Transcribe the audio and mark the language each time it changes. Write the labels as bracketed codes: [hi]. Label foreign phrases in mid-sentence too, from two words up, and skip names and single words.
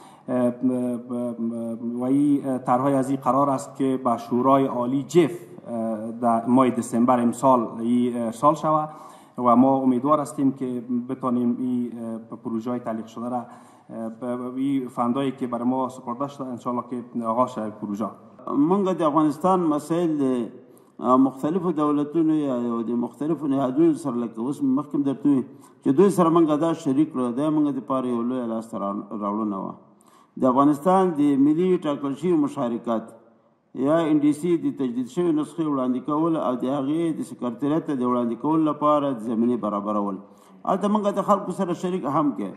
[fa] و این طرح‌های از این قرار است که به شورای عالی جف در ماه دسامبر امسال ارسال شود و ما امیدوار هستیم که بتانیم این پروژه‌های تعلیق شده را این فندایی که برای ما سپرده شده انشالله که آغاز شود پروژه. [ps] منګه د افغانستان مسائل د مختلفو دولتونو یا د مختلفو نهادونو سره لکه اوس مخکې درته وي چې دوی سره منګه دا شریک کړو، دا منګه دپاره یو لویه لاسته راوړنه وه. د افغانستان د ملي ټاکل شوي مشارکت یا NDC د تجدید شوي نسخې وړاندې کول او د هغې د سکرتریت د وړاندې کولو لپاره د زمینې برابرول، هلته منګه د خلکو سره شریک هم کې.